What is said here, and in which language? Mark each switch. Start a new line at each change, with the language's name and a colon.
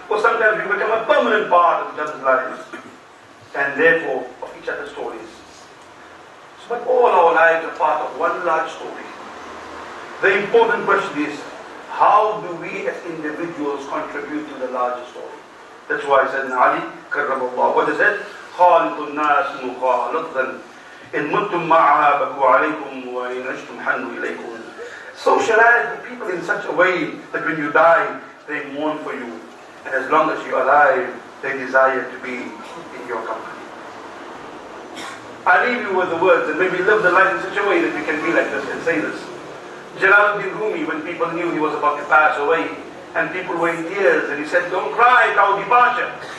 English: Or sometimes we become a permanent part of each other's lives. And therefore, of each other's stories. But all our lives are part of one large story. The important question is, how do we as individuals contribute to the larger story? That's why I said in Ali, Karramallah, what is it?
Arabic: خالق الناس مخالطا إن متم معها بكوا عليكم وإن عشتم حنوا إليكم.
English: Socialize with people in such a way that when you die, they mourn for you. And as long as you're alive, they desire to be in your company. I leave you with the words, and maybe live the life in such a way that we can be like this and say this. Jalaluddin Rumi, when people knew he was about to pass away, and people were in tears, and he said, don't cry at our departure.